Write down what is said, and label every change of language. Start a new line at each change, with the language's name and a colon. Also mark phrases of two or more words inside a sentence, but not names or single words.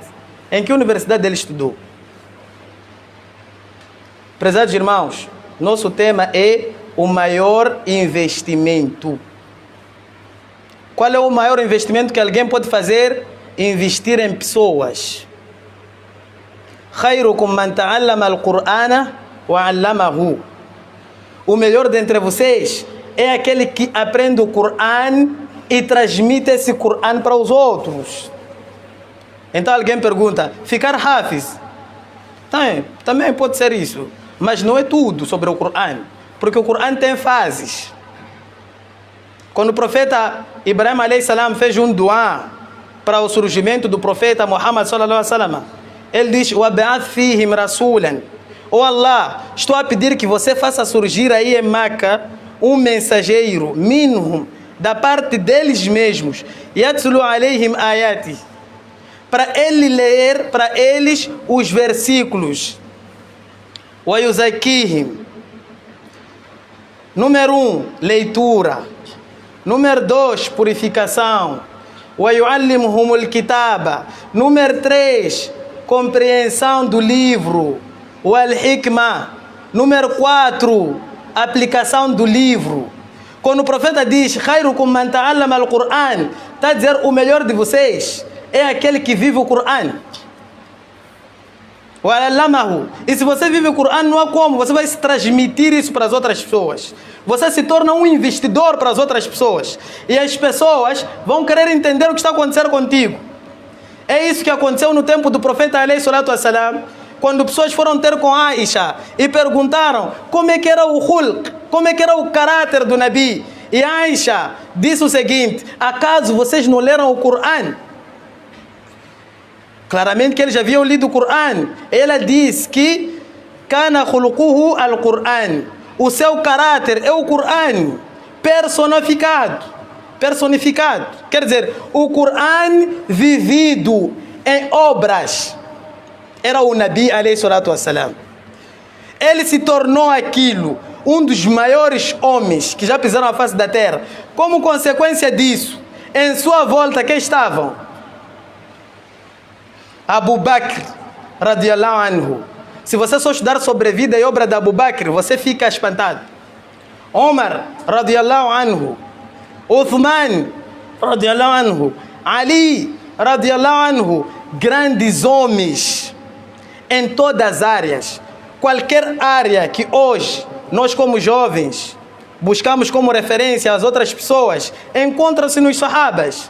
Portuguese: Em que universidade ele estudou? Prezados irmãos, nosso tema é o maior investimento. Qual é o maior investimento que alguém pode fazer? Investir em pessoas.
Arabic: خيركم من تعلم القرآن وعلمه.
Portuguese: O melhor dentre vocês é aquele que aprende o Coran e transmite esse Coran para os outros. Então alguém pergunta, ficar hafiz? Também pode ser isso, mas não é tudo sobre o Coran, porque o Coran tem fases. Quando o profeta Ibrahim
Arabic: عليه السلام
Portuguese: fez um dua para o surgimento do profeta Muhammad
Arabic: صلى الله عليه وسلم,
Portuguese: ele diz,
Arabic: وَبَعَثْ فِيهِمْ رَسُولًا.
Portuguese: Oh Allah, estou a pedir que você faça surgir aí em Meca um mensageiro, minhum, da parte deles mesmos,
Arabic: يَتْلُ عَلَيْهِمْ آيَاتِ,
Portuguese: para ele ler para eles os versículos. وَيُزَكِّيهِمْ. Número 1, leitura. Número 2, purificação.
Arabic: وَيُعَلِّمُهُمُ الْكِتَابَ.
Portuguese: Número 3, compreensão do livro.
Arabic: Wal-hikmah.
Portuguese: Número 4, aplicação do livro. Quando o profeta diz
Arabic: خيركم من تعلم القرآن,
Portuguese: está a dizer o melhor de vocês é aquele que vive o Qur'an.
Arabic: Wa'allamahu.
Portuguese: E se você vive o Qur'an, não há como, você vai transmitir isso para as outras pessoas. Você se torna um investidor para as outras pessoas. E as pessoas vão querer entender o que está acontecendo contigo. É isso que aconteceu no tempo do profeta
Arabic: عليه الصلاة والسلام,
Portuguese: quando pessoas foram ter com Aisha e perguntaram como é que era o khulq, como é que era o caráter do Nabi. E Aisha disse o seguinte, acaso vocês não leram o Qur'an? Claramente que eles já haviam lido o Qur'an. Ela disse que
Arabic: كان خلقه القرآن.
Portuguese: O seu caráter é o Qur'an personificado. Quer dizer, o Qur'an vivido em obras. Era o Nabi
Arabic: عليه الصلاة والسلام.
Portuguese: Ele se tornou aquilo, um dos maiores homens que já pisaram a face da terra. Como consequência disso, em sua volta quem estavam? Abu Bakr
Arabic: رضي الله عنه.
Portuguese: Se você só estudar sobre a vida e obra de Abu Bakr, você fica espantado. Omar
Arabic: رضي الله عنه.
Portuguese: Uthman
Arabic: رضي الله عنه.
Portuguese: Ali
Arabic: رضي الله عنه.
Portuguese: Grandes homens em todas as áreas. Qualquer área que hoje nós como jovens buscamos como referência as outras pessoas, encontra-se nos sahabas.